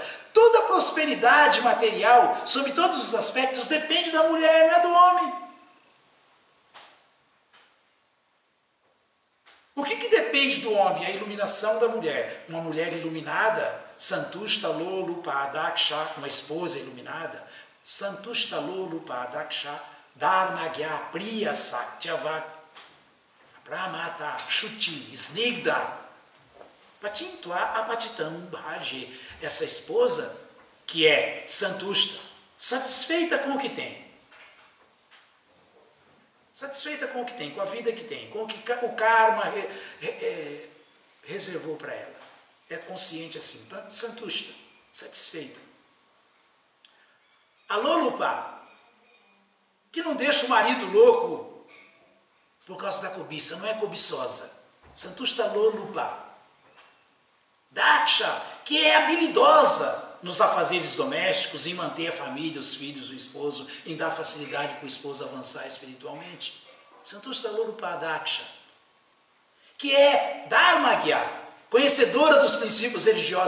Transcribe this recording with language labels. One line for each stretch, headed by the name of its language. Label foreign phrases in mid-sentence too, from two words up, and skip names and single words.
Portuguese: Toda a prosperidade material, sob todos os aspectos, depende da mulher, não é do homem. O que depende do homem? A iluminação da mulher. Uma mulher iluminada,
Sanskrit: Santushta Lolupa Adaksha,
Portuguese: uma esposa iluminada,
Sanskrit: Santushta Lolupa Adaksha, Dharmagya Priya Satyavak, Pramata Shuti Snigda, Patintva Apatitam Bhaje.
Portuguese: Essa esposa que é Santushta, satisfeita com o que tem. Satisfeita com o que tem, com a vida que tem, com o que o karma reservou para ela. É consciente assim, tá? Santushta, satisfeita. A Lolupa, que não deixa o marido louco por causa da cobiça, não é cobiçosa.
Sanskrit: Santushta Lolupa.
Portuguese: Daksha, que é habilidosa nos afazeres domésticos, em manter a família, os filhos, o esposo, em dar facilidade para o esposo avançar espiritualmente.
Sanskrit: Santushta Lolupa Daksha,
Portuguese: que é Dharmagya, conhecedora dos princípios religiosos.